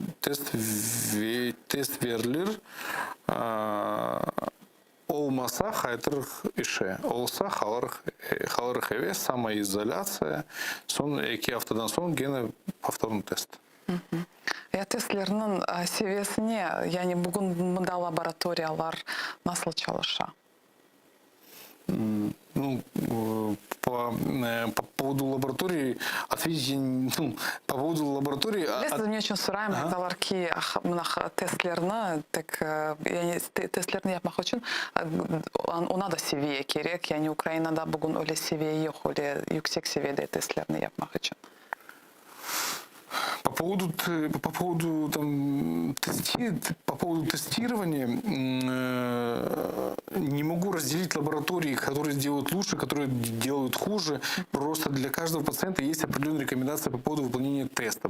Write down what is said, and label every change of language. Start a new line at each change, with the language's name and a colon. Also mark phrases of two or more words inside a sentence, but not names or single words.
Turkish: Test verilir. Olmasa hayır işe. Olsa kalır eve, samoizolyasiya. Son 2 haftadan sonra gene повторный test. Ya testlerinin seviyesine yani bugün bunda laboratoriyalar nasıl çalışıyor?
Russian: Ну, по поводу лаборатории ответить, по поводу лаборатории...
Turkish: Biz ne için sorayım diyorlar ki testlerini yani testlerini yapmak için ona da seviye gerek. Yani Ukrayna'da bugün öyle seviye yok, öyle yüksek seviyede testlerini yapmak için.
Russian: По поводу тестирования не могу разделить лаборатории, которые делают лучше, которые делают хуже. Просто для каждого пациента есть определенные рекомендации по поводу выполнения теста.